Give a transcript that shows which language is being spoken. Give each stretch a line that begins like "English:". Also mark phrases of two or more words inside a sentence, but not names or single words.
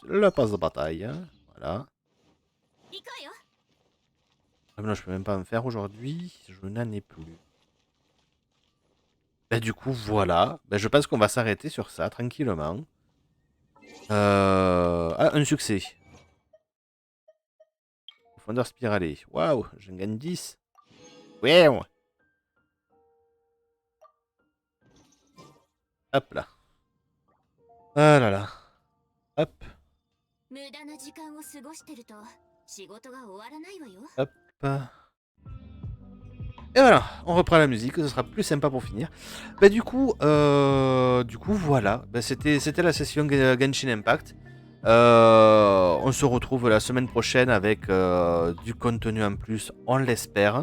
French: La passe de bataille. Hein. Voilà.
Japanese: 行くわよ。
French: Ah, mais non, je peux même pas en faire aujourd'hui. Je n'en ai plus. Bah, du coup, voilà. Bah, je pense qu'on va s'arrêter sur ça, tranquillement. Ah, un succès. Profondeur spiralée. Waouh, j'en gagne 10. Ouais. Hop là. Ah là là. Hop,
Japanese: 無駄な時間を過ごしてると仕事が終わらないわよ。
French: hop. Et voilà, on reprend la musique, ce sera plus sympa pour finir. Bah du coup voilà, bah, c'était la session Genshin Impact. On se retrouve la semaine prochaine avec du contenu en plus, on l'espère.